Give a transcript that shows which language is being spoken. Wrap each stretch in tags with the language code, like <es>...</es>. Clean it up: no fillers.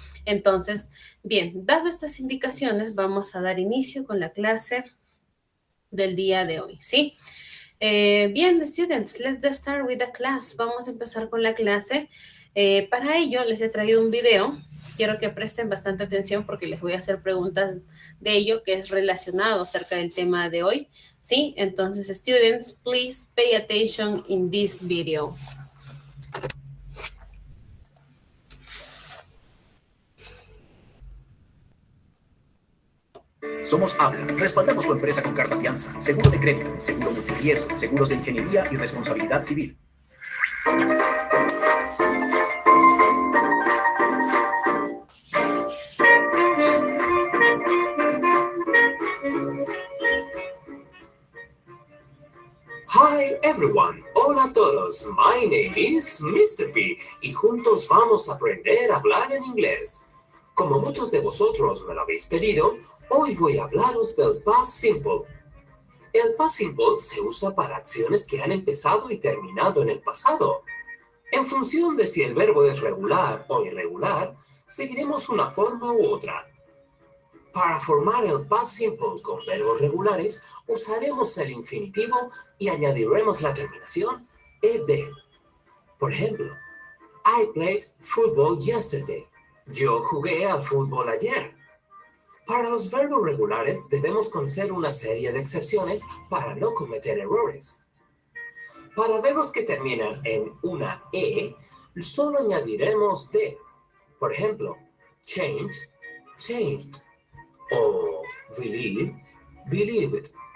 <es>Entonces, bien, dado estas indicaciones, vamos a dar inicio con la clase del día de hoy, ¿sí? Bien,</es> <en>students, let's start with the class.</en> <es>Vamos a empezar con la clase. Para ello, les he traído un video. Quiero que presten bastante atención porque les voy a hacer preguntas de ello que es relacionado acerca del tema de hoy, ¿sí? Entonces,</es> <en>students, please pay attention in this video.</en> <es>Somos Habla. Respaldamos tu empresa con carta fianza, seguro de crédito, seguro multirriesgo, seguros de ingeniería y responsabilidad civil.</es> <en>Hi everyone,</en> <es>hola a todos,</es> <en>my name is Mr.</en> <es>P y juntos vamos a aprender a hablar en inglés. Como muchos de vosotros me lo habéis pedido, hoy voy a hablaros del past simple. El past simple se usa para acciones que han empezado y terminado en el pasado. En función de si el verbo es regular o irregular, seguiremos una forma u otra. Para formar el past simple con verbos regulares, usaremos el infinitivo y añadiremos la terminación ed. Por ejemplo,</es> <en>I played football yesterday.</en> <es>Yo jugué al fútbol ayer. Para los verbos regulares debemos conocer una serie de excepciones para no cometer errores. Para verbos que terminan en una e, solo añadiremos de. Por ejemplo, change, changed. O believe, believed.</es>